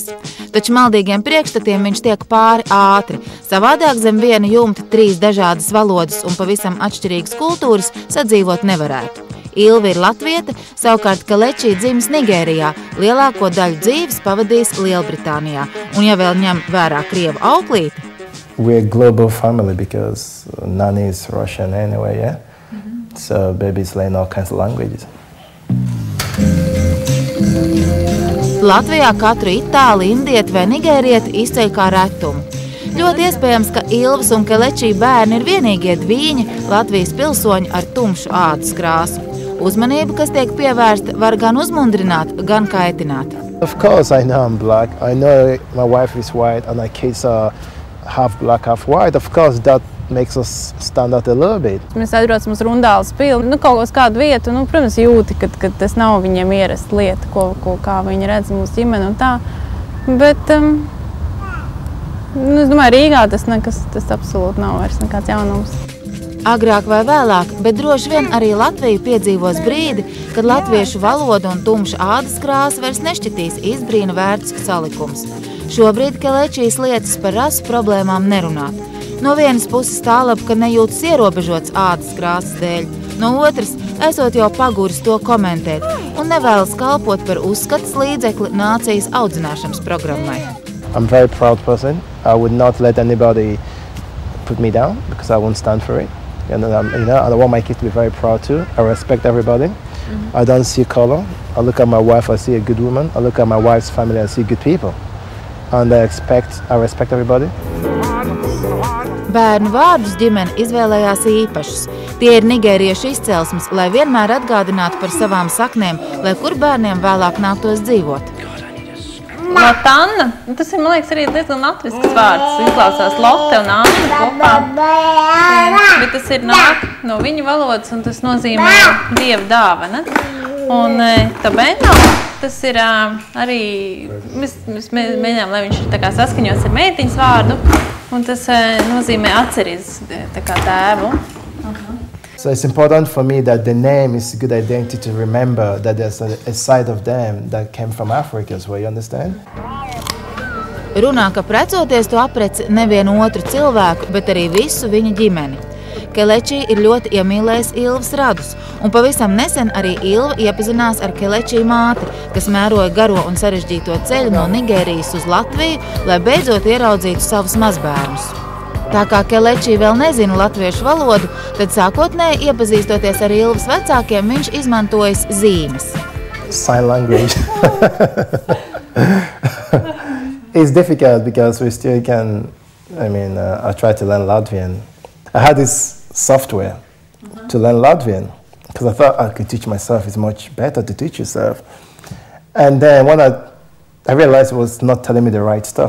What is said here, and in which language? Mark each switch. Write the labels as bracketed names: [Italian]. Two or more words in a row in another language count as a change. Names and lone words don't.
[Latvian] Taču maldīgiem priekšstatiem viņš tiek pāri ātri. Savādāk zem viena jumta 3 dažādas valodas un pavisam atšķirīgas kultūras sadzīvot nevarētu. Ilva ir latviete, savukārt Keleči dzimis Nigērijā, lielāko daļu dzīves pavadījis Lielbritānijā. Un ja vēl ņem vērā krievu auklīti. [English] We're a global family because Nani is Russian anyway, yeah? So babies learn all kinds of languages. [Latvian] Latvijā katru itāli, indieti vai nigērieti izceļ kā retumu. Ļoti iespējams, ka Ilvas un Keleči bērni ir vienīgie dvīņi Latvijas pilsoņi ar tumšu ādas krāsu. Uzmanība, kas tiek pievērsta, var gan uzmundrināt, gan kaitināt. [English] Of course I know I'm black. I know my wife is white and our kids are half black, half white. Of course that makes us stand out a little bit. [Latvian] Mēs aizbraucam uz Rundāles pili, kaut uz kādu vietu, protams, jūti, ka tas nav viņiem ierasta lieta, kā viņi redz mūsu ģimeni un tā. Bet, es domāju, Rīgā tas absolūti nav vairs nekāds jaunums. Agrāk vai vēlāk, bet droši vien arī Latvija piedzīvos brīdi, kad latviešu valoda un tumša ādas krāsa vairs nešķitīs izbrīna vērts salikums. Šobrīd Kelečijas lietas par rasu problēmām nerunāt. No vienas puses tālāk, ka nejūtas ierobežots ādas krāsas dēļ, no otras, esot jau paguris to komentēt un nevēlas kalpot par uzskatas līdzekli nācijas audzināšanas programmai. [English] I'm a very proud person. I would not let anybody put me down because I won't stand for it. And I want my kids to be very proud too. I respect everybody. I don't see color. I look at my wife, I see a good woman. I look at my wife's family, I see good people. And I respect everybody. [Latvian] Bērnu vārdus ģimene izvēlējās īpašus. Tie ir nigēriešu izcelsmes, lai vienmēr atgādinātu par savām saknēm, lai kur bērniem vēlāk nāktos dzīvot. Lotanna, tas ir, man liekas, arī diezgan latvisks vārds. Izklausās Lotte un Anna kopā. Bet tas ir nāk no viņu valodas un tas nozīmē dieva dāvana. Un Tabeno, tas ir arī, mēs mēģinām, lai viņš ir tā kā saskaņots ar meitiņas vārdu. Un tas nozīmē atceries tā kā tēvu. [English] So it's important for me that the name is a good identity to remember that there's a side of them that came from Africa as well, you understand? [Latvian] Runā, ka precoties to aprec nevienu otru cilvēku, bet arī visu viņa ģimeni. Keleči ir ļoti iemīlējis Ilvas radus, un pavisam nesen arī Ilva iepazinās ar Keleči māti, kas mēroja garo un sarežģīto ceļu no Nigērijas uz Latviju, lai beidzot ieraudzītu savus mazbērnus. Tā kā Keleči vēl nezina latviešu valodu, tad sākotnēji iepazīstoties ar Ilvas vecākiem, viņš izmantojas zīmes. [English] Sign language. It's difficult because we still can, I try to learn Latvian. I had this software to learn Latvian because I thought I could teach myself. It's much better to teach yourself. And then when I realized it was not telling me the right stuff.